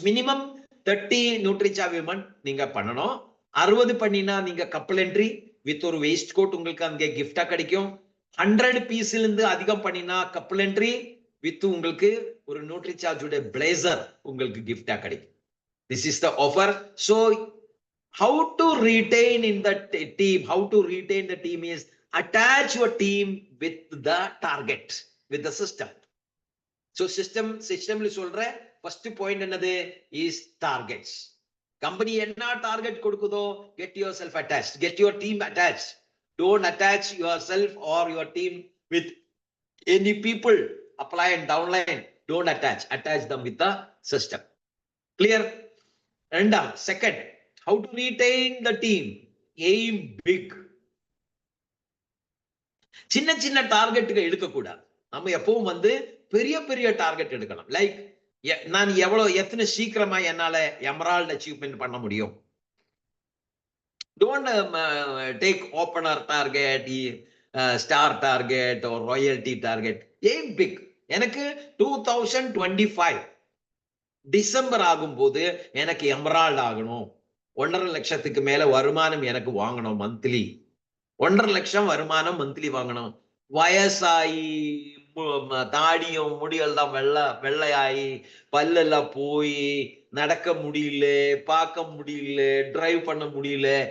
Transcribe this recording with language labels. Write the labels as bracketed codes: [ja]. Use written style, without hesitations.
[ta] Minimum 30 Nutricharge women நீங்க பண்ணணும். 60 பண்ணினா நீங்க கப்ளென்ட்ரி வித் ஒரு வேஸ்ட் கோட் உங்களுக்கு அங்கே கிஃப்டா கிடைக்கும். 100 பீஸ்ல இருந்து அதிகம் பண்ணினா கப்ளென்ட்ரி வித் உங்களுக்கு ஒரு நியூட்ரிசார்ஜ் உடைய பிளேசர் உங்களுக்கு கிஃப்டா கிடைக்கும். [en] This is the offer. So how to retain in the team? How to retain the team is attach your team with the target, with the system. So systemல சொல்ற first point என்னது is targets. Company [ta] என்ன target கொடுக்குதோ [en] get yourself attached, get your team attached. Don't attach yourself or your team with any people apply and downline. Don't attach them with the system. Clear? And second, how to retain the team? Aim big. [ta] சின்ன சின்ன டார்கெட்டுக்கு எடுக்க கூடாது. நம்ம எப்பவும் வந்து பெரிய பெரிய target எடுக்கணும். லைக் நான் எத்தனை சீக்கிரமா என்னால எமரால்ட் அச்சீவ்மெண்ட் பண்ண முடியும். [en] Don't take opener target, star target or royalty target. Aim big. [ta] எனக்கு 2025 டிசம்பர் ஆகும்போது எனக்கு எமரால்ட் ஆகணும். 1.5 லட்சத்துக்கு மேல வருமானம் எனக்கு வாங்கணும் மந்த்லி. 1.5 லட்சம் வருமானம் மந்த்லி வாங்கணும். வயசாயி தாடியும் முடியெல்லாம் வெள்ளையாயி பல்லெல்லாம் போய் நடக்க முடியல, பார்க்க முடியல, டிரைவ் பண்ண முடியல.